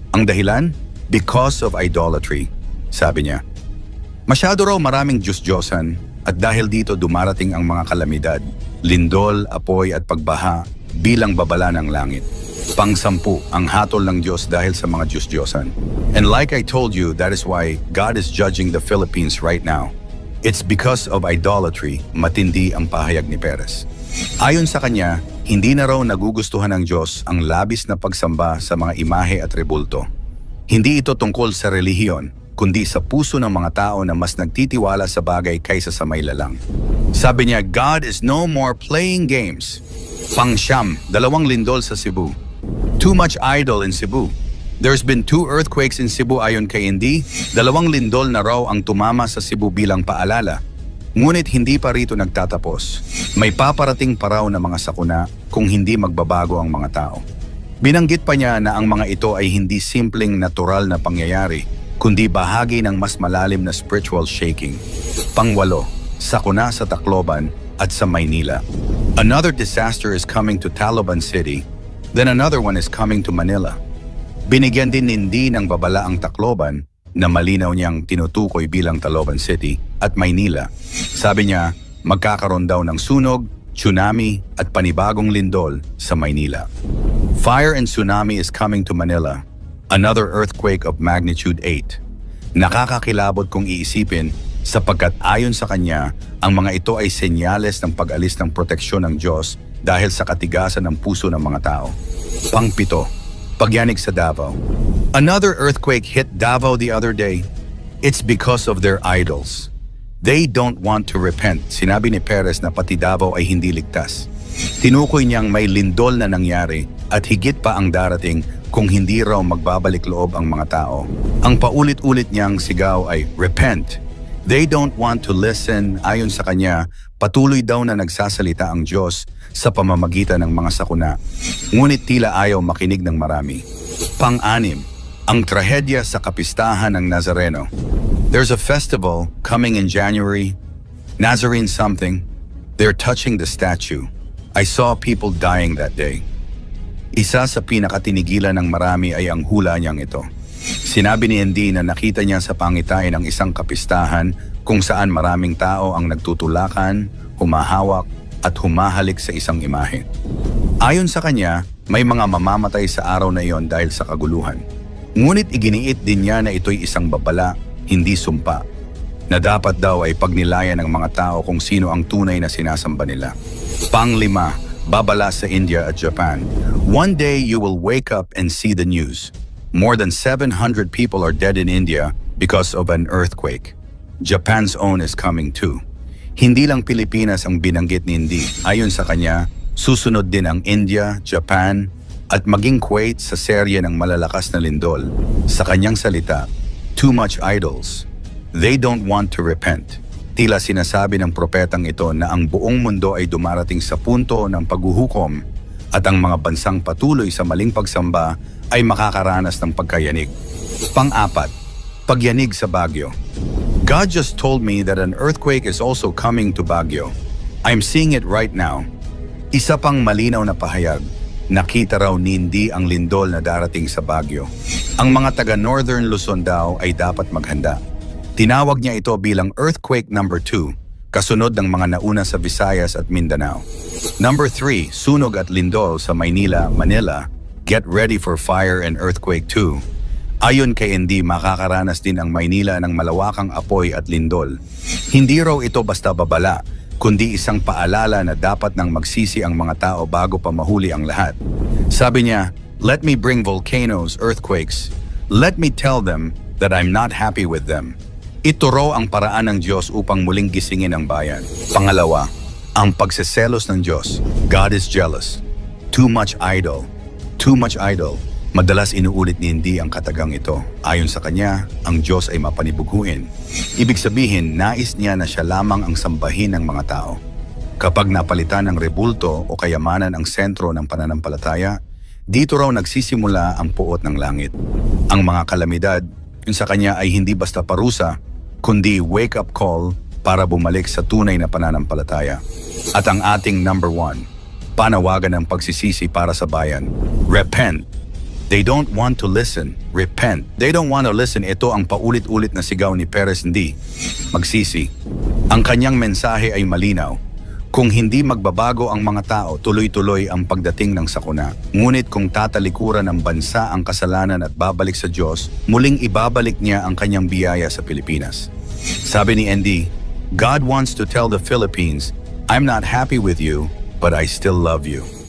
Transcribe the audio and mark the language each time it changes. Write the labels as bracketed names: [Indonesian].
[Filipino] Ang dahilan? [English] Because of idolatry, [Filipino] sabi niya. Masyado raw maraming Diyos-Diyosan at dahil dito dumarating ang mga kalamidad, lindol, apoy at pagbaha bilang babala ng langit. Pang-10 ang hatol ng Diyos dahil sa mga Diyos-Diyosan. [English] And like I told you, that is why God is judging the Philippines right now. It's because of idolatry, [Filipino] matindi ang pahayag ni Perez. Ayon sa kanya, hindi na raw nagugustuhan ng Diyos ang labis na pagsamba sa mga imahe at rebulto. Hindi ito tungkol sa relihiyon, kundi sa puso ng mga tao na mas nagtitiwala sa bagay kaysa sa may lalang. Sabi niya, [English] God is no more playing games. [Filipino] Pang-siyam, 2 lindol sa Cebu. [English] Too much idol in Cebu. There's been 2 earthquakes in Cebu [Filipino] ayon kay Indy, 2 lindol na raw ang tumama sa Cebu bilang paalala. Ngunit hindi pa rito nagtatapos. May paparating pa raw na mga sakuna kung hindi magbabago ang mga tao. Binanggit pa niya na ang mga ito ay hindi simpleng natural na pangyayari, kundi bahagi ng mas malalim na spiritual shaking. Pang-8, sakuna sa Tacloban at sa Maynila. [English] Another disaster is coming to Taloban City, then another one is coming to Manila. [Filipino] Binigyan din hindi ng babala ang Tacloban na malinaw niyang tinutukoy bilang Taloban City at Maynila. Sabi niya, magkakaroon daw ng sunog, tsunami at panibagong lindol sa Maynila. [English] Fire and tsunami is coming to Manila. Another earthquake of magnitude 8. [Filipino] Nakakakilabot kung iisipin sapagkat ayon sa kanya, ang mga ito ay senyales ng pag-alis ng proteksyon ng Diyos dahil sa katigasan ng puso ng mga tao. Pang-7, pagyanig sa Davao. [English] Another earthquake hit Davao the other day. It's because of their idols. They don't want to repent. [Filipino] Sinabi ni Perez na pati Davao ay hindi ligtas. Tinukoy niyang may lindol na nangyari at higit pa ang darating kung hindi raw magbabalik loob ang mga tao. Ang paulit-ulit niyang sigaw ay, repent. [English] They don't want to listen. [Filipino] Ayon sa kanya, patuloy daw na nagsasalita ang Diyos sa pamamagitan ng mga sakuna. Ngunit tila ayaw makinig ng marami. Pang-6, ang trahedya sa kapistahan ng Nazareno. [English] There's a festival coming in January. Nazarene something. They're touching the statue. I saw people dying that day. [Filipino] Isa sa pinakatinigilan ng marami ay ang hula niyang ito. Sinabi ni Andy na nakita niya sa pangitain ng isang kapistahan kung saan maraming tao ang nagtutulakan, humahawak at humahalik sa isang imahe. Ayon sa kanya, may mga mamamatay sa araw na iyon dahil sa kaguluhan. Ngunit iginiit din niya na ito'y isang babala, hindi sumpa, na dapat daw ay pagnilayan ng mga tao kung sino ang tunay na sinasamba nila. Pang-5, babala sa India at Japan. [English] One day you will wake up and see the news. More than 700 people are dead in India because of an earthquake. Japan's own is coming too. [Filipino] Hindi lang Pilipinas ang binanggit ni Indy. Ayon sa kanya, susunod din ang India, Japan, at maging Kuwait sa serye ng malalakas na lindol. Sa kanyang salita, [English] too much idols. They don't want to repent. [Filipino] Tila sinasabi ng propetang ito na ang buong mundo ay dumarating sa punto ng paghuhukom at ang mga bansang patuloy sa maling pagsamba ay makakaranas ng pagkayanig. Pang-4, pagyanig sa Baguio. [English] God just told me that an earthquake is also coming to Baguio. I'm seeing it right now. [Filipino] Isa pang malinaw na pahayag. Nakita raw ni Indy ang lindol na darating sa Baguio. Ang mga taga Northern Luzon daw ay dapat maghanda. Tinawag niya ito bilang Earthquake number 2, kasunod ng mga nauna sa Visayas at Mindanao. Number 3, sunog at lindol sa Maynila, Manila. [English] Get ready for fire and earthquake 2. [Filipino] Ayon kay Indy, makakaranas din ang Maynila ng malawakang apoy at lindol. Hindi raw ito basta babala, kundi isang paalala na dapat nang magsisi ang mga tao bago pa mahuli ang lahat. Sabi niya, [English] "Let me bring volcanoes, earthquakes. Let me tell them that I'm not happy with them." [Filipino] Ito raw ang paraan ng Diyos upang muling gisingin ang bayan. Pangalawa, ang pagseselos ng Diyos. [English] God is jealous. Too much idol. Too much idol. [Filipino] Madalas inuulit ni Indy ang katagang ito. Ayon sa kanya, ang Diyos ay mapanibughuin. Ibig sabihin, nais niya na siya lamang ang sambahin ng mga tao. Kapag napalitan ng rebulto o kayamanan ang sentro ng pananampalataya, dito raw nagsisimula ang puot ng langit. Ang mga kalamidad, yun sa kanya ay hindi basta parusa, kundi wake-up call para bumalik sa tunay na pananampalataya. At ang ating number 1, panawagan ng pagsisisi para sa bayan. [English] Repent. They don't want to listen. Repent. They don't want to listen. [Filipino] Ito ang paulit-ulit na sigaw ni Perez Indy. Magsisi. Ang kanyang mensahe ay malinaw. Kung hindi magbabago ang mga tao, tuloy-tuloy ang pagdating ng sakuna. Ngunit kung tatalikuran ng bansa ang kasalanan at babalik sa Diyos, muling ibabalik niya ang kanyang biyaya sa Pilipinas. Sabi ni Indy, [English] God wants to tell the Philippines, I'm not happy with you, but I still love you.